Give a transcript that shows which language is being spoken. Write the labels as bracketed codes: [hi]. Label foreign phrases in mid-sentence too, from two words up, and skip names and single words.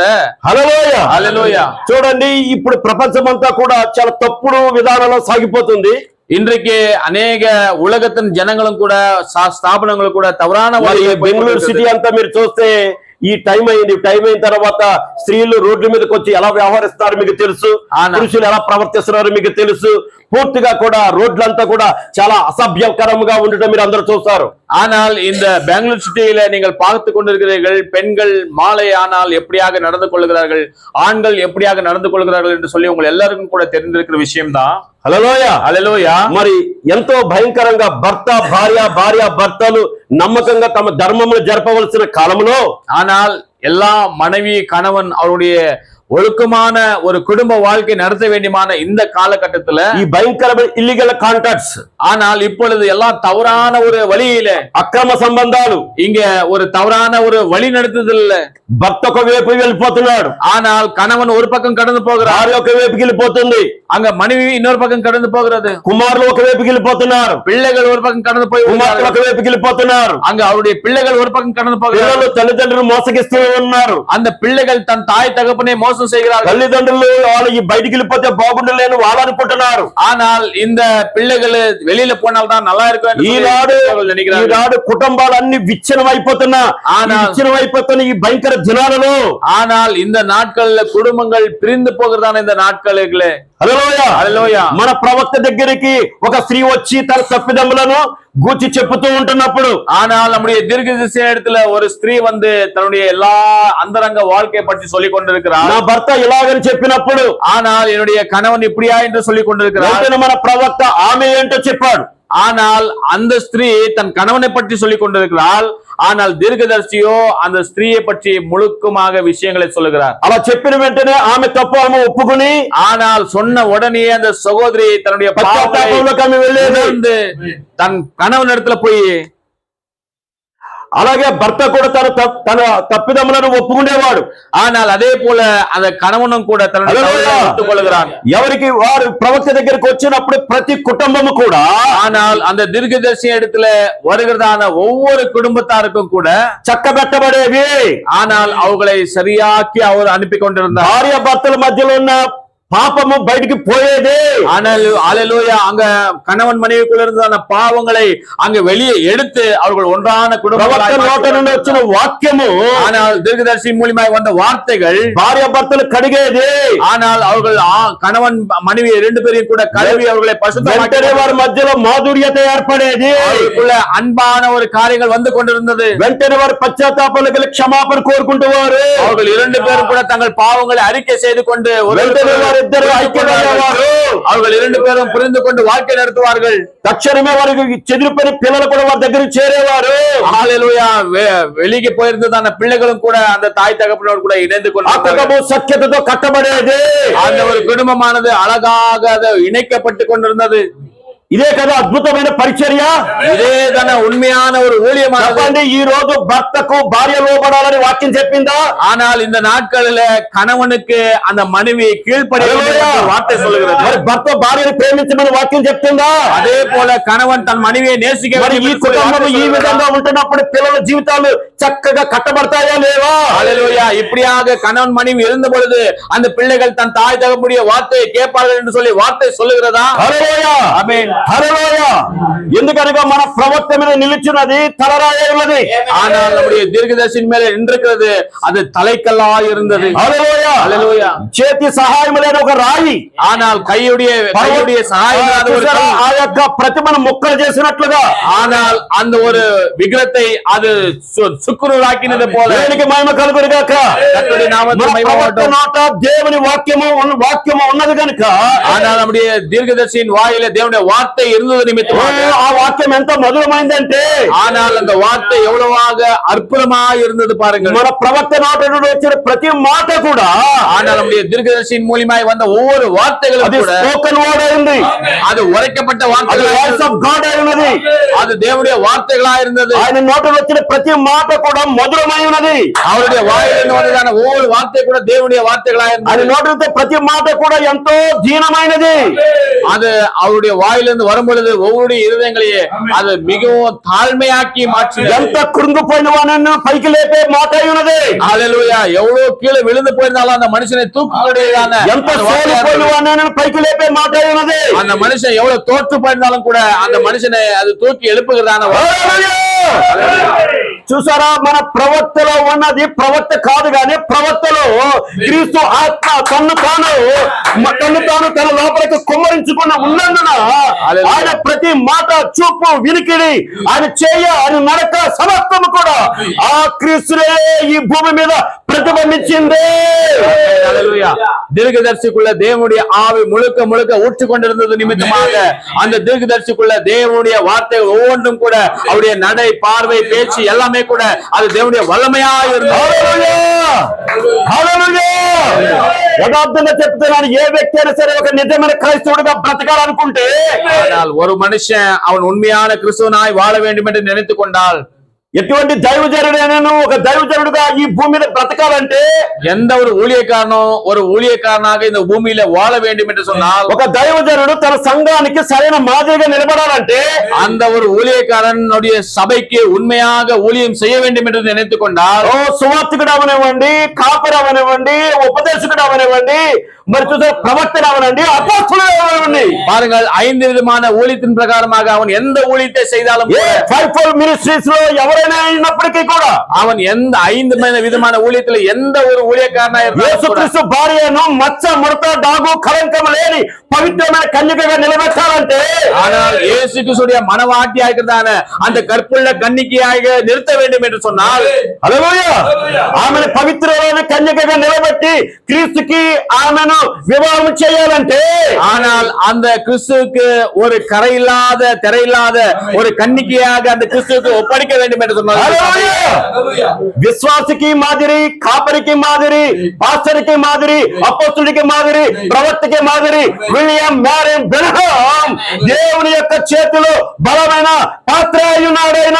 [te] హల్లెలూయా, హల్లెలూయా. చూడండి, ఇప్పుడు ప్రపంచమంతా కూడా చాలా తప్పుడు విధానంలో సాగిపోతుంది. [ta] இன்றைக்கு அநேக உலகத்தின் ஜனங்களும் கூட ஸ்தாபனங்களும் கூட தவறான [te] బెంగళూరు సిటీ అంతా మీరు చూస్తే ఈ టైం అయిన తర్వాత స్త్రీలు రోడ్ల మీదకి వచ్చి ఎలా వ్యవహరిస్తారు మీకు తెలుసు, పురుషులు ఎలా ప్రవర్తిస్తున్నారు మీకు తెలుసు. పూర్తిగా కూడా రోడ్లంతా కూడా చాలా అసభ్యకరంగా ఉండటం మీరు అందరూ చూస్తారు. [ta] ஆனால் இந்த பெங்களூர் சிட்டியில நீங்கள் பார்த்து கொண்டிருக்கிறீர்கள், பெண்கள் மாலை ஆனால் எப்படியாக நடந்து கொள்கிறார்கள், ஆண்கள் எப்படியாக நடந்து கொள்கிறார்கள் என்று சொல்லி உங்கள் எல்லாருக்கும் கூட தெரிந்திருக்கிற விஷயம்தான். [te] హల్లెలూయా, హల్లెలూయా. మరి ఎంతో భయంకరంగా భర్త భార్య భర్తలు నమ్మకంగా తమ ధర్మమును జరపవలసిన కాలంలో, [ta] ஆனால் எல்லா மனைவி கணவன் அவருடைய ஒழுக்கமான ஒரு குடும்ப வாழ்க்கை நடத்த வேண்டியமான இந்த காலகட்டத்துல [te] ఈ భయంకరమైన [en] illegal contacts, [ta] ஆனால் இப்பொழுது எல்லா தவறான ஒரு வழியில [te] అక్రమ సంబంధాలు, [ta] இங்க ஒரு தவறான ஒரு வழி நடத்துதல்ல [te] భర్త ఒక వైపు వెళ్ళిపోతున్నాడు, [ta] ஆனால் కணవన్ ஒரு పక్కం கடந்து போகிறார், [te] భార్య ఒక వైపుకి వెళ్ళిపోతుంది, [ta] அங்க மனைவி இன்னொரு பக்கம் கடந்து போகிறது, [te] కుమారులు ఒక వైపుకి వెళ్ళిపోతున్నారు, [ta] பிள்ளைகள் ஒரு பக்கம் கடந்து போய் [te] కుమార్తెలు ఒక వైపుకి వెళ్ళిపోతున్నారు, [ta] அங்க அவருடைய பிள்ளைகள் ஒரு பக்கம் கடந்து போகிறார், [te] తల్లిదండ్రులు మోసగిస్తూ ఉన్నారు, [ta] அந்த பிள்ளைகள் தன் தாய் தகப்பனை மோசம் செய்கிறார்கள், [te] తల్లిదండ్రులు వాళ్ళు బయటికి వెళ్ళిపోతే బాగుండలేని వాళ్ళు అనుకుంటున్నారు, [ta] ஆனால் இந்த பிள்ளைகள் வெளியில போனால் தான் நல்லா இருக்கும் [te] ఈనాడు కుటుంబాలన్నీ విచ్ఛిన్నం అయిపోతున్నా, విచ్ఛిన్నం అయిపోతున్న ఈ భయంకర దినాలలో, [ta] ஆனால் இந்த நாட்கள்ல குடும்பங்கள் பிரிந்து போகிறதான இந்த நாட்களுக்கு [te] హల్లెలూయా, మన ప్రవక్త దగ్గరికి ఒక స్త్రీ వచ్చి తన తప్పిదములను గూర్చి చెప్పుతూ ఉంటున్నప్పుడు [ta] ஆனால் நம்முடைய தீர்க்கதரிசி இடத்துல ஒரு ஸ்திரீ வந்து தன்னுடைய எல்லா அந்தரங்க வாழ்க்கையை பற்றி சொல்லிக் கொண்டிருக்கிறார். [te] నా భర్త ఇలాగని చెప్పినప్పుడు [ta] ஆனால் என்னுடைய கணவன் இப்படியா என்று சொல்லிக் கொண்டிருக்கிறார். [te] వెంటనే మన ప్రవక్త ఆమె ఏంటో చెప్పాడు. [ta] ஆனால் அந்த ஸ்திரீ தன் கணவனை பற்றி சொல்லிக் கொண்டிருக்கிறாள். ஆனால் தீர்க்கதரிசியோ அந்த ஸ்திரீயை பற்றி முழுக்கமாக விஷயங்களை சொல்லுகிறார். [te] అలా చెప్పిన వెంటనే ఆమె తప్పు ఆమె ఒప్పుకుని [ta] ஆனால் சொன்ன உடனே அந்த சகோதரி தன்னுடைய [te] పశ్చాత్తాపంలోకి ఆమె వెళ్ళేది. [ta] உணர்ந்து தன் கணவன் இடத்துல போய் [te] అలాగే భర్త కూడా తన తప్పిదములను ఒప్పుకునేవాడు. [ta] ஆனால் அதே போல அந்த கணவனும் கூட தன்னுடைய தவறுகளை ஒத்துக்கொள்கிறான். [te] ఎవరికి వారు ప్రవక్త దగ్గరికి వచ్చినప్పుడు ప్రతి కుటుంబము కూడా [ta] ஆனால் அந்த தீர்க்கதரிசி இடத்துல வருகிறதான ஒவ்வொரு குடும்பத்தாருக்கும் கூட [te] చక్కబెట్టబడేవి. [ta] ஆனால் அவர்களை சரியாக்கி அவர் அனுப்பி கொண்டிருந்தார். [te] భార్య భర్తల మధ్యలో ఉన్న பாப்பமு బయటికి போయేది. [ta] ஆனால் அல்லேலூயா அங்க கணவன் மனைவிக்குள்ள இருந்த பாவங்களை அங்க வெளியே எடுத்து அவர்கள் ஒன்றான குடும்பங்களாய் [te] నోట నుండి వచ్చిన వాక్యము [ta] ஆனால் தீர்க்கதரிசி மூலமாய் வந்த வார்த்தைகள் [te] భార్య భర్తలు కడిగేది. [ta] ஆனால் அவர்கள் கணவன் மனைவி ரெண்டு பேரையும் கூட கழுவி அவர்களை பரிசுத்தமாக்கி [te] వారి మధ్యలో మాధుర్యత ఏర్పడేది. [ta] அவர்களுக்குள்ள அன்பான ஒரு காரியங்கள் வந்து கொண்டிருந்தது. [te] వెంటనే వారు పశ్చాత్తాపంలో కలిగి క్షమాపణ కోరుకుంటూ వారు [ta] அவர்கள் இரண்டு பேரும் கூட தங்கள் பாவங்களை அறிக்கை செய்து கொண்டு அவர்கள் இரண்டு பேரும் புரிந்து கொண்டு வாழ்க்கை நடத்துவார்கள். [te] తక్షణమే వారికి చెదిరిపోయిన పిల్లలు కూడా వారి దగ్గరికి చేరేవారు. [ta] ஹல்லேலூயா வெளியே போயிருந்ததான பிள்ளைகளும் கூட அந்த தாய் தகப்பனோடு கூட இணைந்து கொண்டு [te] సఖ్యతతో కట్టబడేది. [ta] அந்த ஒரு குடும்பமானது அழகாக இணைக்கப்பட்டு கொண்டிருந்தது. [te] ఇదే కదా అద్భుతమైన పరిచర్య. [ta] ఇదే తన ఉన్మయాన ஒரு ஊழியமானது. [te] ఈ రోజు భర్తకు భార్య లోబడాలని వాక్యం చెప్పిందా? [ta] ஆனால் இந்த நாட்களில కணவனுக்கு அந்த மனைவி கீழ்ப்படிய வார்த்தை சொல்லுகிறது. [te] మరి భర్త భార్యను ప్రేమించమని వాక్యం చెప్తుందా? [ta] அதே போல కணவன் తన மனைவியை நேசிக்க வேண்டும். [te] ఈ కుటుంబం ఈ విధంగా ఉంటున్నప్పుడు పిల్లల జీవితాలు చక్కగా కట్టబడతాయా లేవా? హల్లెలూయా. [ta] இப்படியாக கணவன் மனைவி இருந்த பொழுது அந்த பிள்ளைகள் தன் தாய் தகப்பனுடைய வார்த்தையை கேட்பார்கள் என்று சொல்லி வார்த்தை சொல்லுகிறதா? [te] హల్లెలూయా. ఆమేన్. హల్లెలూయా. ఎందుకనగా మన ప్రవక్త మీద నిలిచినది తలరాయి ఉన్నది. [ta] ஆனால் நம்முடைய தீர்க்கதரிசியின் மேல நின்றிருக்கிறது அது தலைக்கல்லாய் இருந்தது. [te] హల్లెలూయా. హల్లెలూయా. చేతి సహాయం లేని ఒక రాయి. [ta] ஆனால் கையுடைய సహాయం இல்லாத ஒரு [te] ఆ యొక్క ప్రతిమను ముక్కలు చేసినట్లుగా [ta] ஆனால் அந்த ஒரு விக்கிரத்தை அது சுக்குநூறாக்கினது போல [te] దేవునికి మహిమ కలుగును గాక. [ta] கர்த்தருடைய நாமத்துக்கு மகிமை உண்டாகட்டும். [te] నోట దేవుని వాక్యము ఉన్నది కనుక [ta] ஆனால் நம்முடைய தீர்க்கதரிசியின் வாயில தேவனுடைய வார்த்தை இருந்தது நிமித்தமாக [te] ఆ వాక్యం ఎంత మధురమైందంటే [ta] ஆனால் அந்த వార్த்தை எவ்வளவாக அற்புதமா இருந்தது பாருங்கள். [te] మన ప్రవక్త నోట నుండి వచ్చిన ప్రతి మాట కూడా [ta] ஆனால் நம்முடைய தீர்க்கதரிசியின் மூலமாய் வந்த ஒவ்வொரு வார்த்தைகளும் கூட [en] spoken word [te] అయింది. [ta] அது உரைக்கப்பட்ட [te] అది [ta] வார்த்தைகள் [en] voice of God [te] అయి ఉన్నది. [ta] அது தேவனுடைய வார்த்தைகளா இருந்தது. [te] ఆయన నోట వచ్చిన ప్రతి మాట కూడా మధురమై ఉన్నది. [ta] அவருடைய வாயிலிருந்து வந்ததான ஒவ்வொரு வார்த்தை கூட தேவனுடைய வார்த்தைகளா [te] ఆయన [ta] இருந்தது. [te] నోట వచ్చే ప్రతి మాట కూడా ఎంతో దీనమైనది. [ta] அது அவருடைய வாயிலிருந்து வரும்பொழுது ஒவ்வொரு இருதயங்களையே அது மிகவும் தாழ்மையாக்கி மாற்றி [te] ఎంత కృంగిపోయిన వాడిని పైకి లేపే మాట అయి ఉన్నది. [ta] ஹல்லேலூயா. எவ்வளவு கீழே விழுந்து போயிருந்தாலும் அந்த மனுஷனை தூக்கக்கூடியதான [te] ఎంత సోలిపోయిన వాడిని పైకి లేపే మాట అయి ఉన్నది. [ta] அந்த மனுஷன் எவ்வளவு தோற்று போயிருந்தாலும் கூட அந்த மனுஷனை அது தூக்கி எழுப்புகிறதான [te] చూసారా, మన ప్రవక్తలో ఉన్నది ప్రవక్త కాదు గాని ప్రవక్తలో క్రీస్తు ఆత్మ తను తాను తన లోపలికి కుమ్మరించుకున్న ఉన్నందున ఆయన ప్రతి మాట చూపు వినికిడి ఆయన ఆయన నడక సమస్తము కూడా ఆ క్రీస్తునే ఈ భూమి మీద ప్రతిబింబించింది. [ta] தீர்க்கதரிசிக்குள்ள தேவனுடைய ஆவி முழுக்க முழுக்க ஊற்றி கொண்டிருந்தது நிமித்தமாக அந்த தீர்க்கதரிசிக்குள்ள தேவனுடைய வார்த்தைகள் ஒவ்வொன்றும் கூட அவருடைய நடை பார்வை பேச்சு எல்லாமே கூட அது தேவனுடைய வல்லமையா இருந்தது. [te] యథార్థంగా చెప్తున్నాను, ఏ వ్యక్తి అయినా సరే ఒక నిజమైన క్రైస్తవుడిగా బ్రతకాలనుకుంటే [ta] ஒரு மனுஷன் அவன் உண்மையான கிறிஸ்துவனாய் வாழ வேண்டும் என்று நினைத்துக் கொண்டால் [te] ఎటువంటి దైవజనుడైనా ఒక దైవజనుడుగా ఈ భూమి మీద బ్రతకాలంటే [ta] எந்த ஒரு ஊழியக்காரனாக இந்த பூமியில வாழ வேண்டும் என்று சொன்னால் [te] ఒక దైవజనుడు తన సంఘానికి సరైన మాదిరిగా నిలబడాలంటే [ta] அந்த ஒரு ஊழியக்காரனுடைய சபைக்கு உண்மையாக ஊழியம் செய்ய வேண்டும் என்று நினைத்துக் கொண்டால் [te] సువార్తికుడు అవనివ్వండి, కాపరి అవనివ్వండి, ఉపదేశకుడు అవనివ్వండి, మరి చూసారు ప్రవక్తలు అవనండి, అపోస్తలులు అవనండి. [ta] பாருங்கள், 5 விதமான ஊழியத்தின் பிரகாரமாக அவன் எந்த ஊழியத்தை செய்தாலும் [te] ఏ [en] five ministries [te] లో ఎవరైనా అయినప్పటికీ కూడా [ta] அவன் எந்த 5 விதமான ஊழியத்துல எந்த ஒரு ஊழியக்காரனா இருந்தாலும் [te] యేసుక్రీస్తు భార్యను మచ్చ ముడత డాగు కళంకం లేని పవిత్రమైన కన్యకగా నిలబెట్టాలంటే, [ta] ஆனால் இயேசு கிறிஸ்துவுடைய மனவாட்டியா இருக்கிறதான அந்த கற்புள்ள கன்னிகையாக நிறுத்த வேண்டும் என்று சொன்னால், [te] హల్లెలూయా, ఆమెను పవిత్రమైన కన్యకగా నిలబెట్టి క్రీస్తుకి ఆమెను వివాహం చేయాలంటే, [ta] ஆனால் அந்த கிறிஸ்துவுக்கு ஒரு கரையில்லாத திரையில்லாத ஒரு கன்னிகையாக அந்த கிறிஸ்துவுக்கு ஒப்படைக்க வேண்டும் என்று சொன்னால், [te] హల్లెలూయా, విశ్వాసికి మాదిరి, కాపరికి మాదిరి, పాస్టర్కి మాదిరి, అపోస్తలుడికి మాదిరి, ప్రవక్తకి మాదిరి విలియం మ్యారిన్ బ్రహ్మ్ దేవుని యొక్క చేతిలో బలమైన పాత్ర ఉన్నాడైనా.